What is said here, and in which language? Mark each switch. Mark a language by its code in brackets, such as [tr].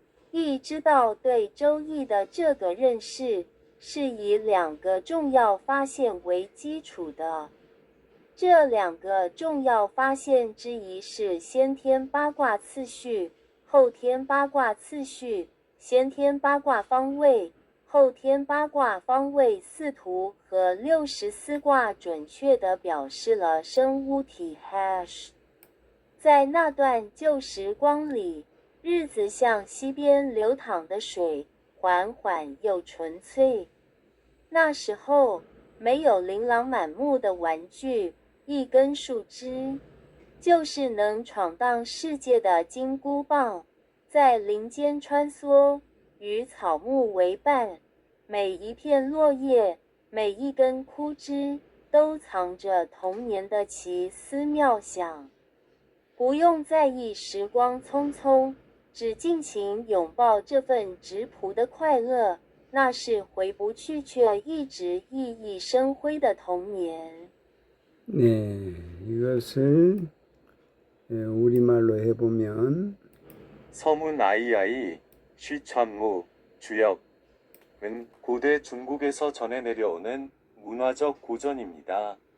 [zh] 易之道对周易的这个认识，是以2个重要发现为基础的。这2个重要发现之一是先天八卦次序、后天八卦次序。先天八卦方位、后天八卦方位4图和64卦准确地表示了生物体 hash。在那段旧时光里，日子像溪边流淌的水，缓缓又纯粹。那时候，没有琳琅满目的玩具，一根树枝，就是能闯荡世界的金箍棒，在林间穿梭，与草木为伴。每一片落叶，每一根枯枝，都藏着童年的奇思妙想。不用在意时光匆匆，只尽情拥抱这份质朴的快乐，那是回不去却一直熠熠生辉的童年。 [ko] 네, 이것을 우리말로 해보면 서문 아이아이 쉬참무 주역은 고대 중국에서 전해 내려오는 문화적 고전입니다.